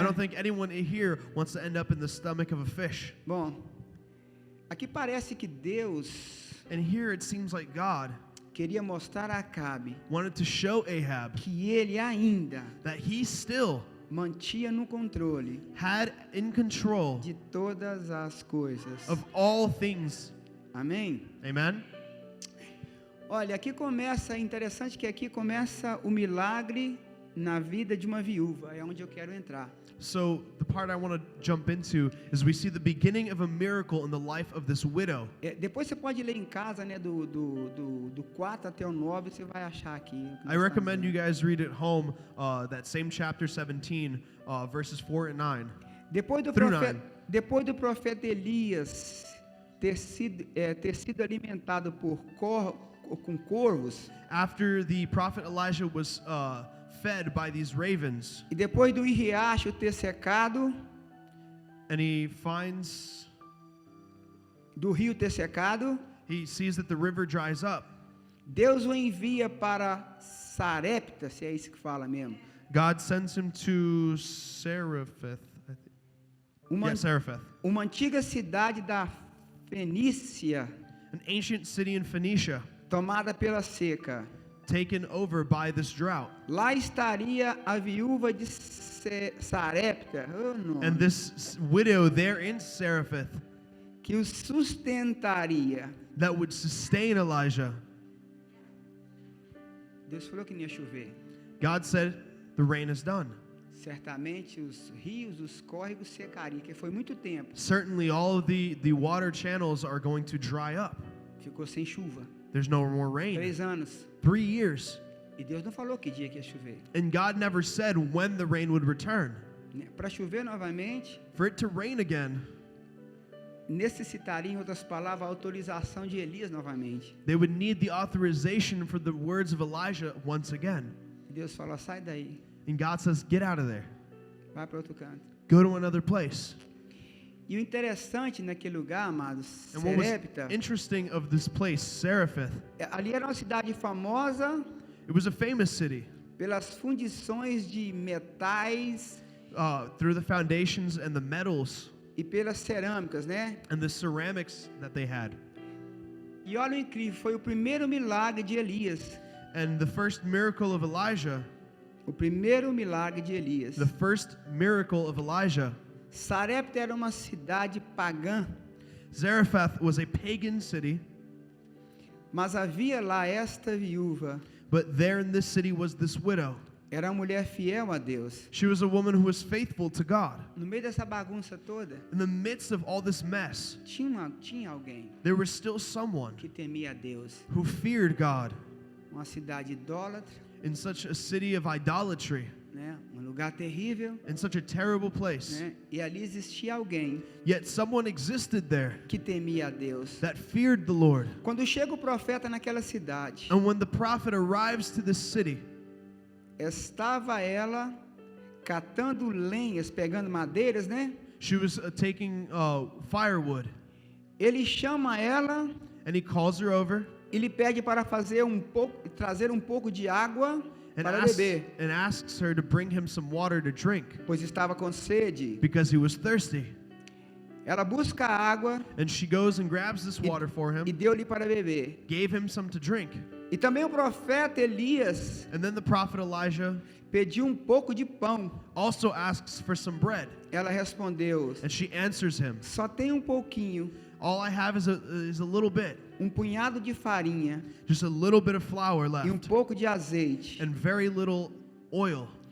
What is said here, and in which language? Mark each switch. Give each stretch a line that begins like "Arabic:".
English: I don't think anyone here wants to end up in the stomach of a fish.
Portuguese: Bom, aqui parece que Deus
English: And here it seems like God
Portuguese: queria mostrar a Acabe
English: wanted to show Ahab
Portuguese: que ele ainda
English: that he still
Portuguese: mantinha no controle
English: had in control
Portuguese: de todas as coisas.
English: of all things.
Portuguese: Amém?
English: Amen?
Portuguese: Olha, aqui começa, é interessante que aqui começa o milagre na vida de uma viúva, é onde eu quero entrar.
English: So the part I want to jump into is we see the beginning of a miracle in the life of this widow.
Portuguese: Depois você pode ler em casa, né, do 4 até o 9, você vai achar aqui.
English: I recommend you guys read at home that same chapter 17, verses 4 and 9.
Portuguese: Depois do
English: Through
Portuguese: profeta,
English: 9.
Portuguese: depois do profeta Elias ter sido alimentado com corvos,
English: After the prophet Elijah was fed by these ravens,
Portuguese: e depois do riacho ter secado,
English: and he finds,
Portuguese: do rio ter secado,
English: he sees that the river dries up.
Portuguese: Deus o envia para Sarepta, se é isso que fala mesmo.
English: God sends him to Seraphith. Seraphith,
Portuguese: Uma antiga cidade da Fenícia,
English: an ancient city in Phoenicia,
Portuguese: tomada pela seca.
English: taken over by this drought.
Portuguese: Lá estaria a viúva de Sarepta,
English: And this widow there in Seraphith
Portuguese: que o sustentaria.
English: that would sustain Elijah.
Portuguese: Deus falou que não ia chover.
English: God said, the rain is done.
Portuguese: Certamente os rios, os córregos secariam, porque foi muito tempo.
English: Certainly all of the water channels are going to dry up.
Portuguese: Ficou sem chuva.
English: There's no more rain.
Portuguese: 3 anos.
English: 3 years.
Portuguese: E Deus não falou que dia que ia chover.
English: And God never said when the rain would return.
Portuguese: Para chover novamente,
English: For it to rain again,
Portuguese: necessitaria, em outras palavras, a autorização de Elias novamente.
English: they would need the authorization for the words of Elijah once again.
Portuguese: E Deus falou, sai daí,
English: And God says, get out of there.
Portuguese: vai para outro canto.
English: Go to another place.
Portuguese: E o interessante naquele lugar, amados,
English: And what was
Portuguese: Serepta,
English: interesting of this place, Seraphith,
Portuguese: ali era uma cidade famosa
English: it was a famous city
Portuguese: pelas fundições de metais
English: through the foundations and the metals
Portuguese: e pelas cerâmicas, né?
English: and the ceramics that they had.
Portuguese: E olha o incrível, foi o primeiro milagre de Elias.
English: And the first miracle of Elijah,
Portuguese: O primeiro milagre de Elias.
English: the first miracle of Elijah,
Portuguese: Sarepta era uma cidade pagã,
English: Zarephath was a pagan city,
Portuguese: mas havia lá esta viúva.
English: but there in this city was this widow.
Portuguese: Era uma mulher fiel a Deus.
English: She was a woman who was faithful to God.
Portuguese: No meio dessa bagunça toda,
English: In the midst of all this mess,
Portuguese: tinha alguém
English: there was still someone
Portuguese: que temia a Deus.
English: who feared God
Portuguese: Uma cidade idólatra,
English: in such a city of idolatry,
Portuguese: né? Um lugar terrível,
English: in such a terrible place.
Portuguese: né? E ali existia alguém
English: Yet someone existed there
Portuguese: que temia a Deus.
English: that feared the Lord.
Portuguese: Quando chega o profeta naquela cidade,
English: And when the prophet arrives to this city,
Portuguese: estava ela catando lenhas, pegando madeiras, né?
English: she was taking firewood,
Portuguese: Ele chama ela
English: and he calls her over
Portuguese: e lhe pede para trazer um pouco de água
English: and
Portuguese: para
English: asks,
Portuguese: beber,
English: and asks her to bring him some water to drink
Portuguese: pois estava com sede.
English: because he was thirsty.
Portuguese: Ela busca a água
English: And she goes and grabs this water for
Portuguese: e
English: him,
Portuguese: deu-lhe para beber.
English: gave him some to drink.
Portuguese: E também o profeta Elias
English: And then the prophet Elijah
Portuguese: pediu um pouco de pão.
English: also asks for some bread.
Portuguese: Ela respondeu:
English: And she answers him,
Portuguese: só tem um pouquinho,
English: all I have is a little bit,
Portuguese: um punhado de farinha
English: just a little bit of flour
Portuguese: e
English: left,
Portuguese: pouco de azeite.
English: and very little oil.